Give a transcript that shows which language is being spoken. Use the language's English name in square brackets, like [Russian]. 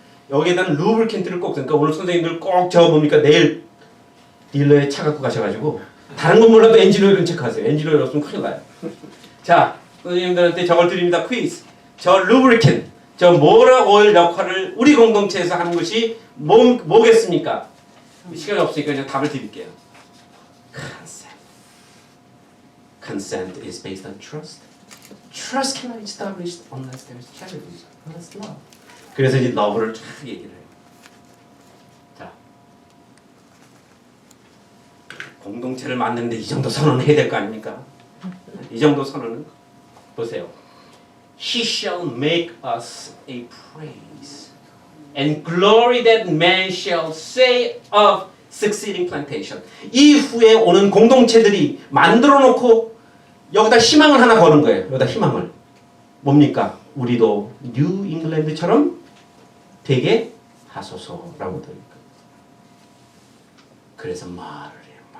[Korean] 여기에다는 루브리켄트를 꼭 그러니까 오늘 선생님들 꼭 저거 뭡니까 내일 딜러에 차 갖고 가셔가지고 다른 건 몰라도 엔진오일은 체크하세요. 엔진오일 없으면 큰일 나요. 자, 선생님들한테 저걸 드립니다. 퀴즈. 저 루브리켄트, 저 모라 오일 역할을 우리 공동체에서 하는 것이 뭐겠습니까? 시간이 없으니까 그냥 답을 드릴게요. [English] Consent. Consent is based on trust. Trust cannot be established unless there is charity, unless love. [Korean] 그래서 이제 love를 쫙 얘기를 해요. 자, 공동체를 만드는데 이 정도 선언을 해야 될 거 아닙니까? 이 정도 선언은 보세요. [English] He shall make us a praise and glory that man shall say of succeeding plantation. [Korean] 이후에 오는 공동체들이 만들어 놓고 여기다 희망을 하나 거는 거예요. 여기다 희망을. 뭡니까? 우리도 뉴 잉글랜드처럼 되게 하소서라고 들으니까. 그래서 말을 해요.